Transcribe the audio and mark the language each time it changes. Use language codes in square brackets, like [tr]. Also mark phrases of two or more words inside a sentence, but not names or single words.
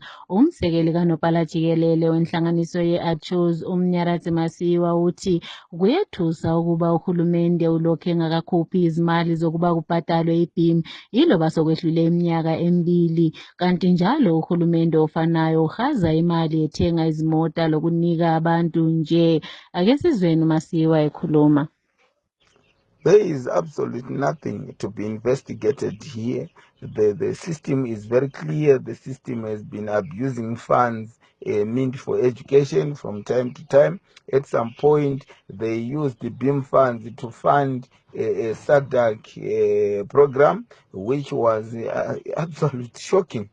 [nd] Umsekeli kanobhala jikelele wenhlanganiso ye-ACHOS uMnyaradzi Masiyiwa uthi kuyethusa ukuba uhulumende ulokhu engakakhuphi izimali zokuba kubhadalwe i-BEAM yiloba sokwedlule iminyaka emibili, kanti njalo uhulumende ofanayo uhaza imali ethenga izimota lokunika abantu nje. Ake sizweni Masiyiwa ekhuluma. [en] There is absolutely nothing to be investigated here. The system is very clear. The system has been abusing funds meant for education from time to time. At some point, they used the BEAM funds to fund a SADC program, which was absolutely shocking.